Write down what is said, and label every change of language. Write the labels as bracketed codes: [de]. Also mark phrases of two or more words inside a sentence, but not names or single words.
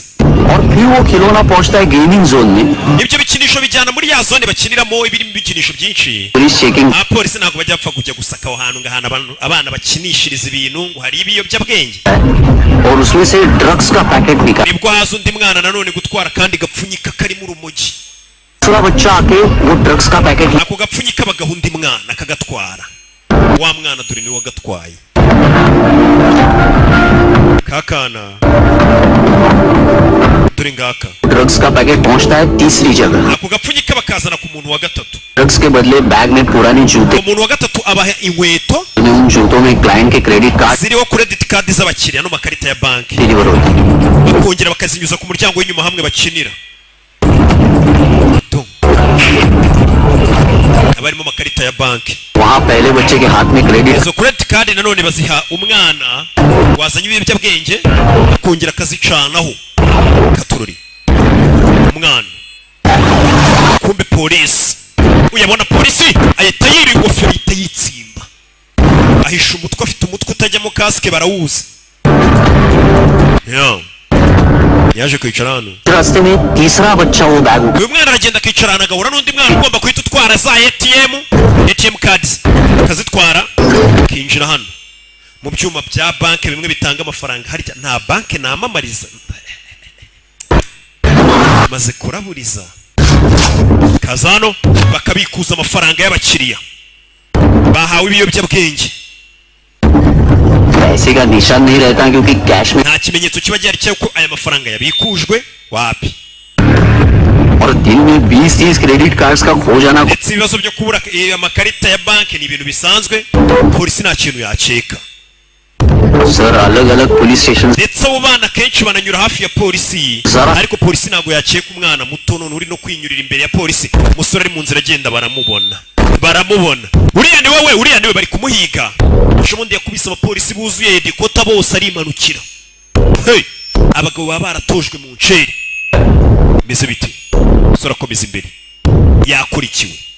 [hi] और फिर वो खिलौना पहुंचता है [en] gaming zone [hi] में [rw] ibyo bikinisho bijyana muri ya zone bakiniramo ibirimo ibikinisho byinshi [en] police checking [rw] abapolisi ntabwo bajya bapfa kujya gusaka aho hantu ngo ahantu abana bakinishiriza ibintu ngo hari ibiyobyabwenge [hi] और उसमें से ड्रग्स का पैकेट निकाल [rw] nibwo haza undi mwana nanone gutwara kandi gapfunyika karimo urumogi [hi] दूसरा बच्चा आके वो ड्रग्स का पैकेट [rw] ako gapfunyika bagaha undi mwana akagatwara wa mwana dore niwe wagatwaye kakana dore ngaka [hi] ड्रग्स का पैकेट पहुंचता है तीसरी जगह [rw] ako gapfunyika bakazana ku muntu wa gatatu [hi] ड्रग्स के बदले बैग में पुराने जूते [rw] umuntu wa gatatu abaha inkweto [hi] उन जूतों में क्लाइंट के [en] credit card [rw] ziriho [en] credit card [rw] z'abakiriya n'amakarita ya banki [hi] डिलीवर होती है [rw] bakongera bakazinyuza ku muryango w'inyuma hamwe bakinira abarimo amakarita ya banki [hi] वहाँ पहले बच्चे के हाथ में क्रेडिट [rw] izo [en] credit card [rw] nanone baziha umwana wazanye ibiyobyabwenge akongera akazicanaho katururi umwana kumbe polisi uyabona polisi ahita yira ingofero ahita yitsimba ahisha umutwe afite umutwe utajyamo kasike barawuzi yaje kwicara hano [hi] रास्ते में तीसरा बच्चा वो बैग [rw] uyu mwana aragenda akicara ahantu agahura n'undi mwana ugomba guhita utwara za [en] ATM cards [rw] akazitwara akinjira hano mu byuma bya banki bimwe bitanga amafaranga harya nta banki namamariza maze kuraburiza kaza hano bakabikuza amafaranga y'abakiriya bahawe ibiyobyabwenge [hi] पैसे का निशान नहीं रहता क्योंकि कैश में [rw] nta kimenyetso kiba gihari cy'uko aya mafaranga yabikujwe wapi [hi] और दिन में 20-30 [en] credit cards [hi] का खो जाना [rw] ndetse ibibazo byo kubura amakarita ya banki ni ibintu bisanzwe polisi nta kintu yaceka [hi] सर अलग अलग [en] police station [rw] ndetse abo bana kenshi bananyura hafi ya polisi ariko polisi ntabwo yakeka umwana muto none uri no kwinyurira imbere ya polisi umusore ari mu nzira agenda baramubona uriya ni we bari kumuhiga ejobundi yakubise abapolisi buzuye dekota bose arimanukira abagabo baba baratojwe mu nceri meze bite umusore akomeza imbere yakurikiwe